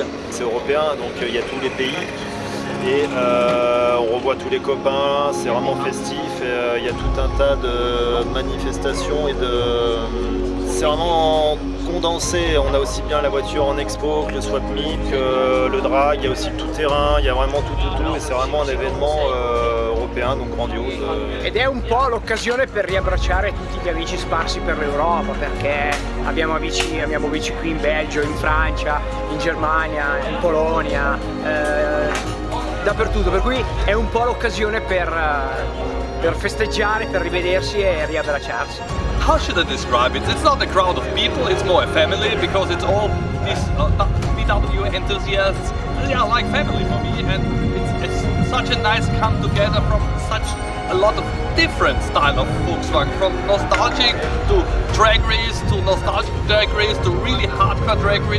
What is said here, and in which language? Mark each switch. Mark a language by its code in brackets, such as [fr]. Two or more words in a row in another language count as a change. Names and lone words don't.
[fr] C'est européen, donc il y a tous les pays et on revoit tous les copains, c'est vraiment festif. Il y a tout un tas de manifestations et c'est vraiment condensé. On a aussi bien la voiture en expo que le swap meet, que le drag, il y a aussi le tout-terrain, il y a vraiment tout et c'est vraiment un événement européen, donc grandiose. [it] Ed è un po' l'occasione per riabbracciare tutti gli amici sparsi per l'Europa, perché abbiamo amici qui in Belgio, in Francia, in Germania, in Polonia, dappertutto, per cui è un po' l'occasione per festeggiare, per rivedersi e riabbracciarsi. [en] How should I describe it? It's not a crowd of people, it's more a family, because it's all these VW enthusiasts. Yeah, like family for me, and it's such a nice come together from such a lot of different style of Volkswagen, from nostalgic to drag race, to nostalgic drag race, to really hardcore drag race.